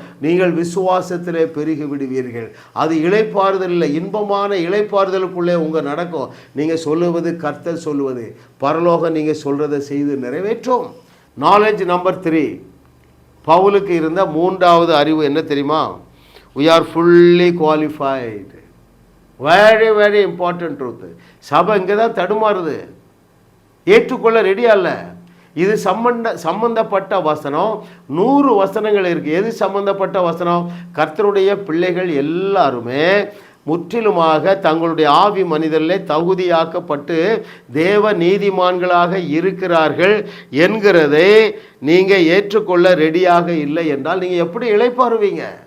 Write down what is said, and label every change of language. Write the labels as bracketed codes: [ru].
[ta] நீங்கள் விசுவாசத்திலே பெருகி விடுவீர்கள். அது இளைப்பாறுதல் இல்லை, இன்பமான இளைப்பாறுதலுக்குள்ளே உங்கள் நடக்கும். நீங்கள் சொல்லுவது கர்த்தர் சொல்லுவது, பரலோகம் நீங்கள் சொல்கிறத செய்து நிறைவேற்றும். நாலேஜ் நம்பர் 3, பவுலுக்கு இருந்த 3வது அறிவு என்ன தெரியுமா? [en] we are fully qualified. very very important truth. [ta] சபை இங்கே தான் தடுமாறுது, ஏற்றுக்கொள்ள ரெடியா இல்லை. இது சம்பந்தப்பட்ட வசனம். 100 வசனங்கள் இருக்குது. எது சம்பந்தப்பட்ட வசனம்? கர்த்தருடைய பிள்ளைகள் எல்லாருமே முற்றிலுமாக தங்களுடைய ஆவி மனிதர்களே தகுதியாக்கப்பட்டு தேவ நீதிமான்களாக இருக்கிறார்கள் என்கிறதை நீங்கள் ஏற்றுக்கொள்ள ரெடியாக இல்லை என்றால் நீங்கள் எப்படி இளைப்பாறுவீங்க?